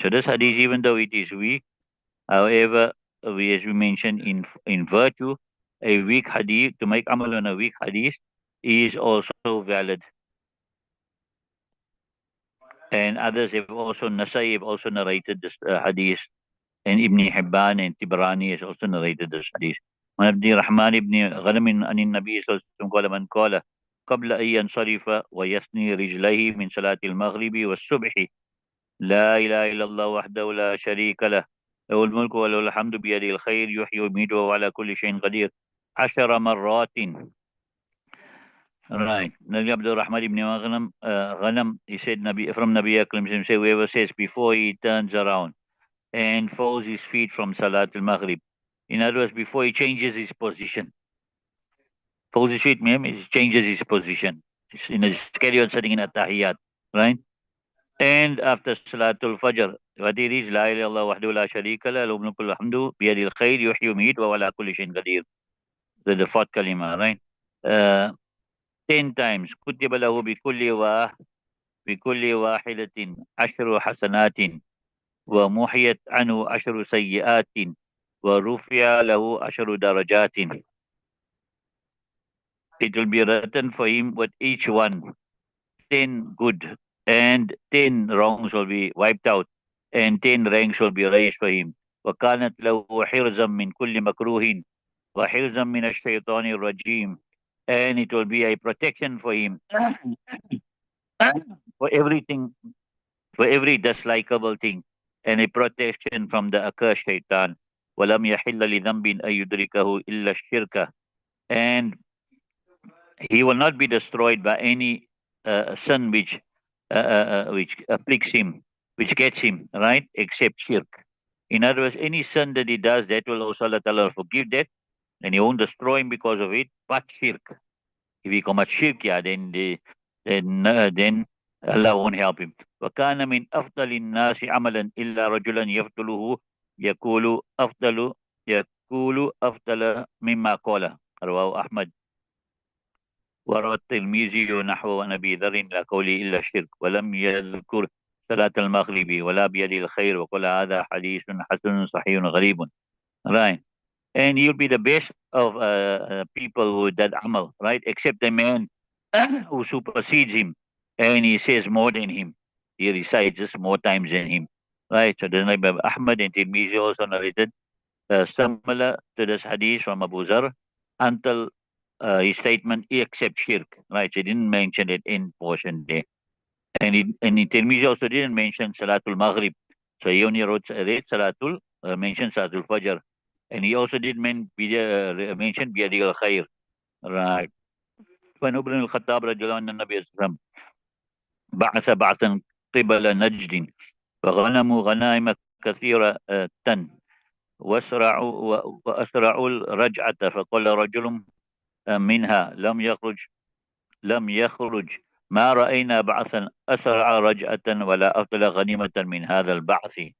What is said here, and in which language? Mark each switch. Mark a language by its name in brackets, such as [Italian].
[English] So this hadith, even though it is weak, however, as we mentioned in virtue, a weak hadith, to make amal on a weak hadith is also valid. And others have also, Nasai have also narrated this hadith, and Ibn Hibban and Tibrani has also narrated this hadith. [Arabic] عن عبد الرحمن بن غنم عن النبي صلى الله عليه وسلم قال من قال قبل أن ينصرف ويثني رجليه من صلاة المغرب والصبح لا إله إلا الله وحده لا شريك له له الملك وله الحمد بيده الخير يحيي ويميت وهو على كل شيء قدير 10 مرات. [English] Right. Nabi Abdul Rahman ibn Ghanam, he said, from Nabi Akram, say, whoever says before he turns around and folds his feet from Salat al-Maghrib. In other words, before he changes his position. Folds his feet, he changes his position. He's carry on sitting in a tahiyyat, right? And after Salatul Fajr, what it is, La ilaha illallah wahdahu la sharika lah, lahu mulku wa hamdu, biyadil khair, yuhyi wa yumeet, wa huwa ala kulli shay'in qadir. The fourth kalima, right? 10 times. [Arabic] كتب له بكل واحدة 10 حسنات ومحيت عنه 10 سيئات ورفع له 10 درجات. [English] It will be written for him with each one 10 good and 10 wrongs will be wiped out, and 10 ranks will be raised for him. [Arabic] وكانت له حرزا من كل مكروه وحرزا من الشيطان الرجيم, [English] and it will be a protection for him for everything, for every dislikable thing, and a protection from the accursed shaitan. [Arabic] ولم يحل لذنب أن يدركه إلا الشرك, [English] and he will not be destroyed by any sin which afflicts him, which gets him, right, except shirk. In other words, any sin that he does, that will also Allah Ta'ala forgive that, and he won't destroy him because of it, but shirk. If he commits shirk, yeah, then Allah won't help him. [Arabic] وكان من أفضل الناس عملا إلا رجلا يفضله يقول أفضل يقول أفضل مما قال. رواه أحمد. وروى الترمذي نحو عن أبي ذر لا قولي إلا الشرك ولم يذكر صلاة المغرب ولا بيد الخير وقال هذا حديث حسن صحيح غريب. [English] Right. And you'll be the best of people who did amal, right? Except the man who supersedes him and he says more than him. He recites just more times than him, right? So the Nabi Ahmad and Tirmizi also narrated similar to this hadith from Abu Zar until his statement except shirk, right? So he didn't mention it in portion there. And in Tirmizi also didn't mention Salatul Maghrib. So he only read Salatul, mentioned Salatul Fajr. And he also did mention Biyadi al Khair. Right. When Ibn al Khattab radiallahu anhu Nabi Islam [Arabic] بعث بعثا قبل نجد فغنموا غنائم كثيرة واسرعوا واسرعوا الرجعة فقال رجل منها لم يخرج ما رأينا بعثا أسرع رجعة ولا أفضل غنيمة من هذا البعث.